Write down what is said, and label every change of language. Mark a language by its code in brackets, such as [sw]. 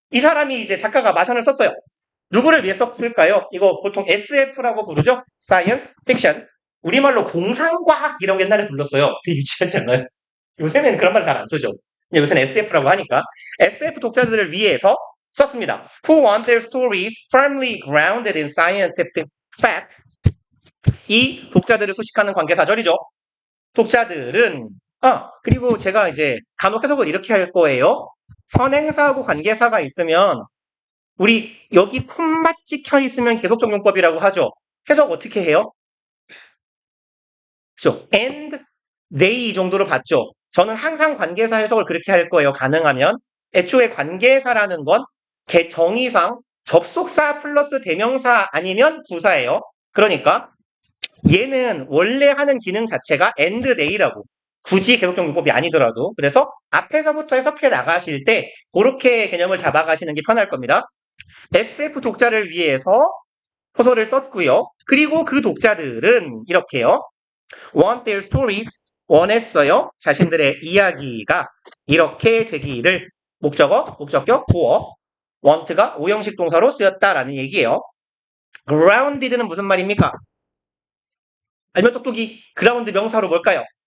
[ko] 이 사람이 이제 작가가 마션을 썼어요. 누구를 위해 썼을까요? 이거 보통 SF라고 부르죠? 사이언스 픽션. 우리말로 공상과학 이라고 옛날에 불렀어요. 되게 유치하지 않아요? 요새는 그런 말 잘 안 쓰죠. 요새는 SF라고 하니까. SF 독자들을 위해서 썼습니다. [en] Who want their stories firmly grounded in scientific fact. [ko] 이 독자들을 수식하는 관계사절이죠. 독자들은 그리고 제가 이제 간혹 해석을 이렇게 할 거예요. 선행사하고 관계사가 있으면 우리 여기 콤마 찍혀 있으면 계속적용법이라고 하죠. 해석 어떻게 해요? 그죠? and they 정도로 봤죠. 저는 항상 관계사 해석을 그렇게 할 거예요. 가능하면. 애초에 관계사라는 건 정의상 접속사 플러스 대명사 아니면 부사예요. 그러니까 얘는 원래 하는 기능 자체가 and they 라고. 굳이 계속적용법이 아니더라도. 그래서 앞에서부터 해석해 나가실 때 그렇게 개념을 잡아가시는 게 편할 겁니다. SF 독자를 위해서 소설을 썼고요. 그리고 그 독자들은 이렇게요. want their stories 원했어요. 자신들의 이야기가 이렇게 되기를 목적격 보어 want가 오형식 동사로 쓰였다라는 얘기예요. grounded는 무슨 말입니까? 알면 똑똑이 ground 명사로 뭘까요?